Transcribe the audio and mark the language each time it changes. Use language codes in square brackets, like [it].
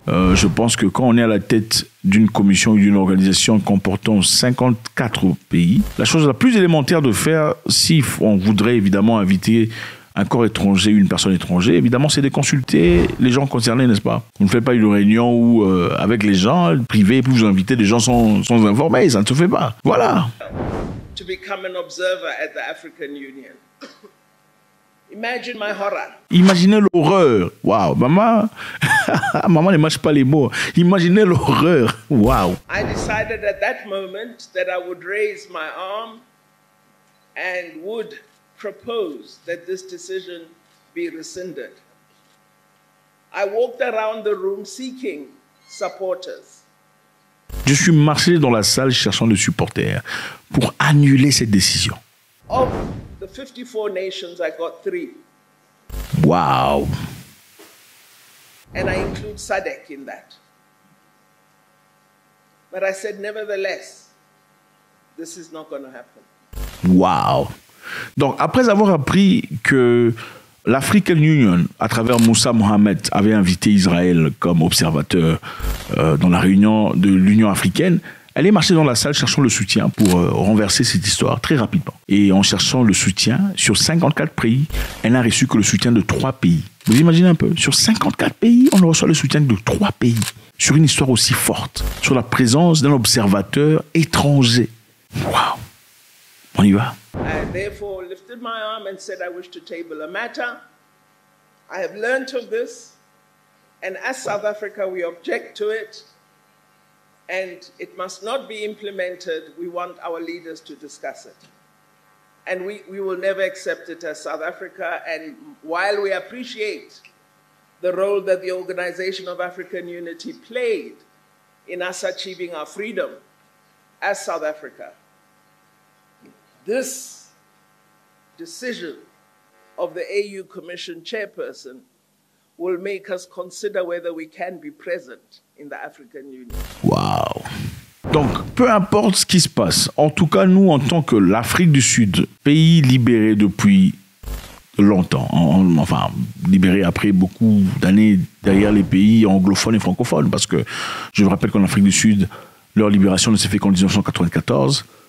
[fr] Je pense que quand on est à la tête d'une commission ou d'une organisation comportant 54 pays, la chose la plus élémentaire de faire, si on voudrait évidemment inviter un corps étranger, une personne étrangère, évidemment c'est de consulter les gens concernés, n'est-ce pas? Vous ne faites pas une réunion où, avec les gens privés, puis vous invitez des gens sans informer, ça ne se fait pas. Voilà. [en] To become an observer at the African Union. Imagine my horror. [fr] Imaginez l'horreur. Waouh, maman, maman ne mâche pas les mots. Imaginez l'horreur. Waouh. [en] I decided at that moment that I would raise my arm and would propose that this decision be rescinded. I walked around the room seeking supporters. [fr] Je suis marché dans la salle cherchant des supporters pour annuler cette décision. [en] Of the 54 nations, I got 3. Wow. And I include SADC in that. But I said, nevertheless, this is not going to happen. Wow. [fr] Donc, après avoir appris que l'African Union, à travers Moussa Mohamed, avait invité Israël comme observateur dans la réunion de l'Union africaine, elle est marchée dans la salle cherchant le soutien pour renverser cette histoire très rapidement. Et en cherchant le soutien, sur 54 pays, elle n'a reçu que le soutien de 3 pays. Vous imaginez un peu? Sur 54 pays, on ne reçoit le soutien que de 3 pays. Sur une histoire aussi forte. Sur la présence d'un observateur étranger. Waouh! On y va. [en] I therefore lifted my arm and said I wish to table a matter. I have learnt of this, and as South Africa, we object to it, and it must not be implemented. We want our leaders to discuss it. And we will never accept it as South Africa, and while we appreciate the role that the Organization of African Unity played in us achieving our freedom as South Africa, this decision of the AU Commission chairperson will make us consider whether we can be present in the African Union. Wow. [fr] Donc, peu importe ce qui se passe, en tout cas, nous, en tant que l'Afrique du Sud, pays libéré depuis longtemps, enfin, libéré après beaucoup d'années derrière les pays anglophones et francophones, parce que je me rappelle qu'en Afrique du Sud, leur libération ne s'est fait qu'en 1994.